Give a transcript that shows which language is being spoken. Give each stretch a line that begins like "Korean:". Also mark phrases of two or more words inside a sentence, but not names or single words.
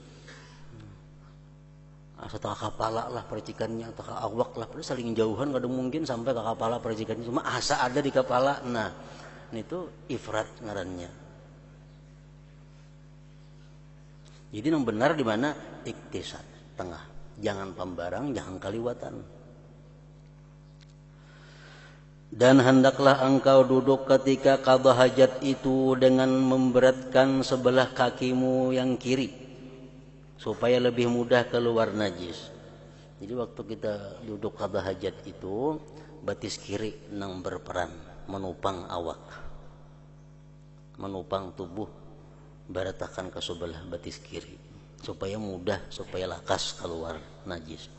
Banjar: Setengah kepala lah percikannya, atau awak lah, padahal saling jauhan kada mungkin sampai ke kepala percikannya, cuma asa ada di kepala. Nah, itu ifrat ngarannya.
Indonesian: Jadi yang benar di mana? Iktisad, tengah. Jangan pembarang, jangan kaliwatan. Dan hendaklah engkau duduk ketika qada hajat itu dengan memberatkan sebelah kakimu yang kiri, supaya lebih mudah keluar najis. Jadi waktu kita duduk qada hajat itu,
Banjar: batis kiri nang
Indonesian: berperan menopang awak, menopang tubuh, baratakan ke sebelah
Banjar: batis kiri,
Indonesian: supaya mudah, supaya lakas keluar najis.